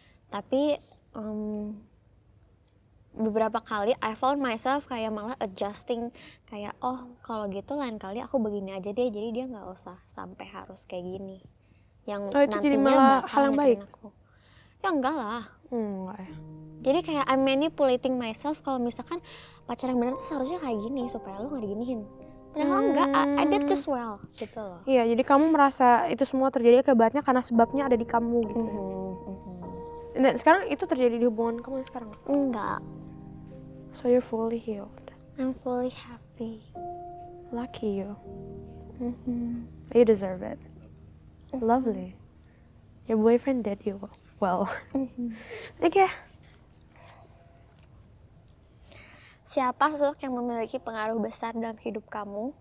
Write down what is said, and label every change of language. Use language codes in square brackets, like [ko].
[id] Tapi beberapa kali [en] I found myself [id] kayak malah adjusting, kayak oh kalau gitu lain kali aku begini aja deh, jadi dia nggak usah sampai harus kayak gini. Yang Oh, itu jadi nantinya malah bakal hal yang nyakitin baik? aku. Ya enggak lah. Enggak ya. Jadi kayak [en] I'm manipulating myself [id] kalau misalkan pacar yang benar tuh seharusnya kayak gini supaya lu nggak diginiin. Padahal enggak, [en] I did just well [id] gitu loh. Iya, jadi kamu merasa itu semua terjadi akibatnya karena sebabnya ada di kamu gitu. Dan sekarang itu terjadi di hubungan kamu yang sekarang? Enggak, [en] So you're fully healed. I'm fully happy. Lucky you. You deserve it. Lovely. Your boyfriend did you well. [id] Oke. Siapa sosok yang memiliki pengaruh besar dalam hidup kamu?